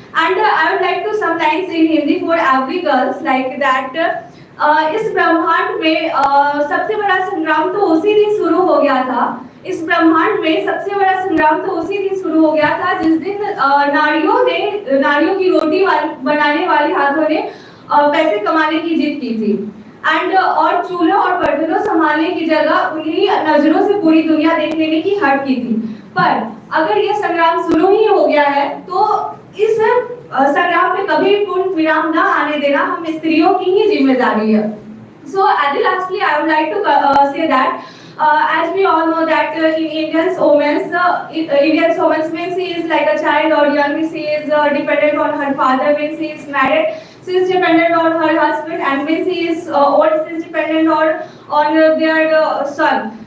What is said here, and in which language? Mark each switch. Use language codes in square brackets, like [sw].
[en] And I would like to sometimes in Hindi for every girls like that. [hi] इस ब्रह्मांड में सबसे बड़ा संग्राम तो उसी दिन शुरू हो गया था। इस ब्रह्मांड में सबसे बड़ा संग्राम तो उसी दिन शुरू हो गया था जिस दिन नारियों की रोटी बनाने वाले हाथों ने पैसे कमाने की जिद की थी। एंड और चूल्हे और बर्तनों संभालने की जगह उन्हीं नजरों से पूरी दुनिया देख लेने की हट की थी। पर अगर यह संग्राम शुरू ही हो गया है तो इस संग्राम में कभी पूर्ण विराम न आने देना हम स्त्रियों की ही जिम्मेदारी है। [en] So at the lastly, I would like to say that as we all know that in Indian women when she is like a child or young, she is dependent on her father. When she is married, she is dependent on her husband, and when she is old, she is dependent on their son.